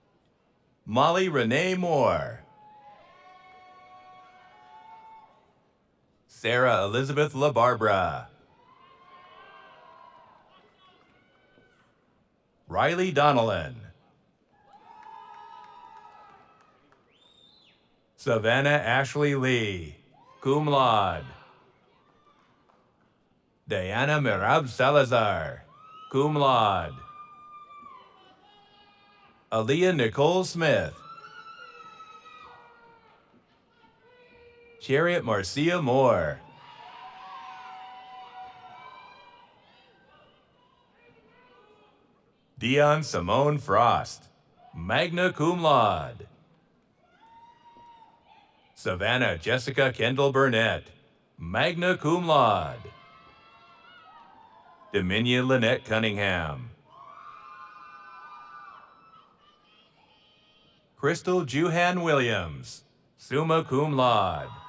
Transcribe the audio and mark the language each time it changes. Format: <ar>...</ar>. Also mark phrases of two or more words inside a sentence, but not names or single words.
<en>Molly Renee Moore. Sarah Elizabeth LaBarbera. Riley Donnellan. Savannah Ashley Lee,</en> <la>cum laude.</la> <en>Diana Mirab Salazar,</en> <la>cum laude.</la> <en>Aaliyah Nicole Smith. Chariot Marcia Moore. Dion Simone Frost,</en> <la>magna cum laude.</la> <en>Savannah Jessica Kendall Burnett,</en> <la>magna cum laude.</la> <en>Dominia Lynette Cunningham. Crystal Juhan Williams,</en> <la>summa cum laude.</la>